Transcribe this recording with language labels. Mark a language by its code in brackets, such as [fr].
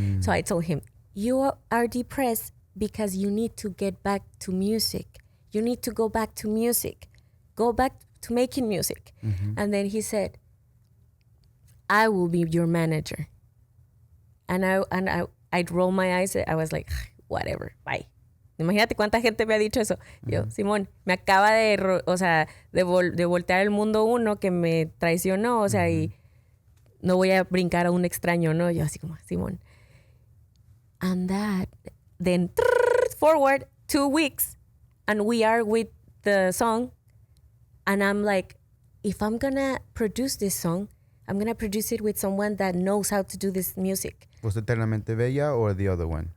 [en] So I told him, you are depressed because you need to get back to music. You need to go back to music. Go back to making music. And then he said, I will be your manager. And I'd roll my eyes. I was like, whatever, bye. [es] Imagínate cuánta gente me ha dicho eso. Yo, Simón, me acaba de voltear el mundo uno que me traicionó, o sea, y no voy a brincar a un extraño, ¿no? Yo así como, Simón. [en] And then forward 2 weeks, and we are with the song, and I'm like, if I'm gonna produce this song, I'm gonna produce it with someone that knows how to do this music. Was it Eternamente Bella or the other one?